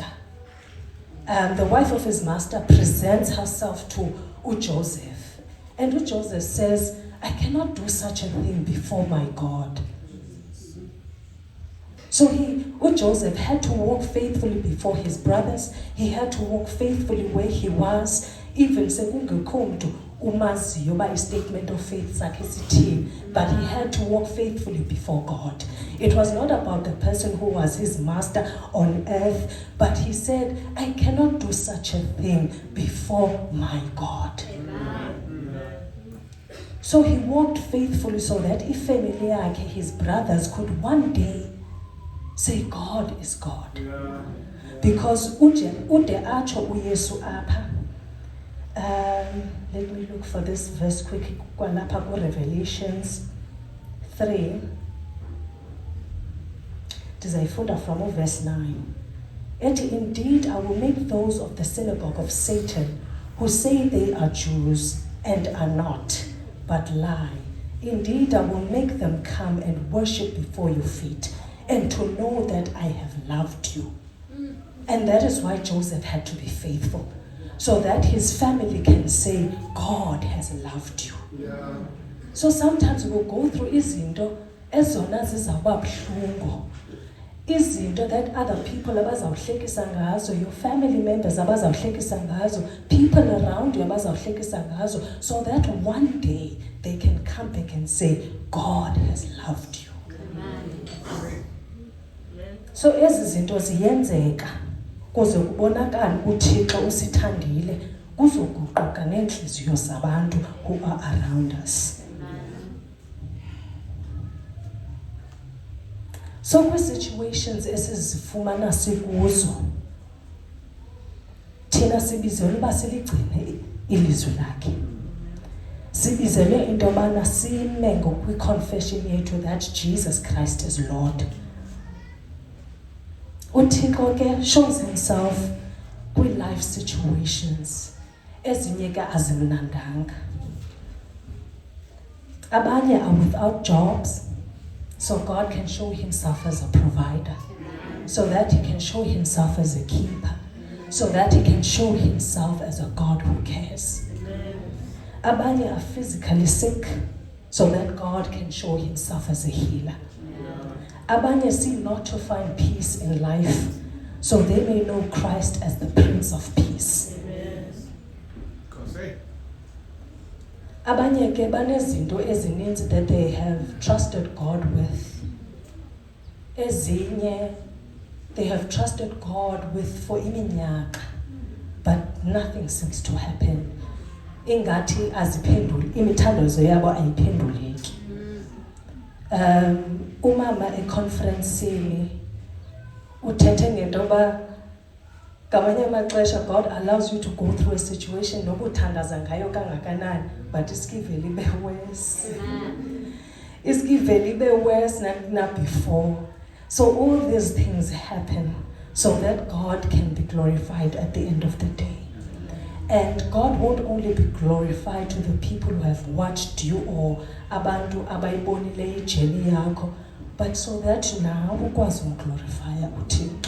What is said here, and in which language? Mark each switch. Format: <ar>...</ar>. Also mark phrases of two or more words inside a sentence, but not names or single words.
<en>The wife of his master presents herself to Joseph. And Joseph says, I cannot do such a thing before my God. So Joseph had to walk faithfully before his brothers. He had to walk faithfully where he was.</en> <xh>Even sekungekho mntu umaziyo ba</xh> <en>statement of faith</en> <xh>sakhe sithini,</xh> <en>but he had to walk faithfully before God. It was not about the person who was his master on earth, but he said, I cannot do such a thing before my God. So he walked faithfully so that if family yakhe, his brothers, could one day say God is God.</en> <xh>Because ude acho uYesu apha.</xh> <en>Let me look for this verse quickly. Revelations 3.</en> <xh>Ndizayifunda</xh> <en>from verse 9. And indeed I will make those of the synagogue of Satan who say they are Jews and are not, but lie. Indeed I will make them come and worship before your feet, and to know that I have loved you. And that is why Joseph had to be faithful, so that his family can say, God has loved you. Yeah. So sometimes we'll go through</en> <xh>izinto ezona zizawuba buhlungu. Izinto</xh> <en>that other people</en> <xh>abazawuhlekisa ngazo,</xh> <en>your family members</en> <xh>abazawuhlekisa ngazo,</xh> <en>people around you</en> <xh>abazawuhlekisa ngazo,</xh> <en>so that one day they can come back and say, God has loved you.</en> <xh>Amen. So ezi zinto ziyenzeka kuze kubonakala uThixo usithandile kuzoguquka nenhliziyo zabantu</xh> <en>who are around us.</en> <xh>So kwi-situations esizifumana sikuzo, thina sibizelwe uba siligcine ilizwi lakhe. Sibizelwe into yobana sime ngokwi-confession yethu</xh> <en>that Jesus Christ is Lord.</en> <xh>uThixo ke</xh> <en>shows himself</en> <xh>kwi-life situations ezinye ke azimnandanga.</xh> <en>Abanye are without jobs, so God can show himself as a provider, so that he can show himself as a keeper, so that he can show himself as a God who cares. Abanye are physically sick, so that God can show himself as a healer. Abanye seem not to find peace in life, so they may know Christ as the Prince of Peace.</en> <xh>Abanye ke banezinto ezininzi</xh> <en>that they have trusted God with. Ezinye they have trusted God with for iminyaka, but nothing seems to happen.</en> <xh>Ingathi aziphenduli, imithandazo yabo ayiphenduleki. umama econferencini uthethe ngento yoba ngamanye amaxesha</xh> <en>God allows you to go through a situation</en> <xh>nokuthandaza ngayo kangakanani but iskivele ibe worse. Iskivele ibe worse na before.</xh> <en>So all these things happen so that God can be glorified at the end of the day. And God won't only be glorified to the people who have watched you or</en> <xh>abantu abayibonile ijeni yakho,</xh> <en>but so that</en> <xh>nawe ukwazi umglorifya uThixo.</xh>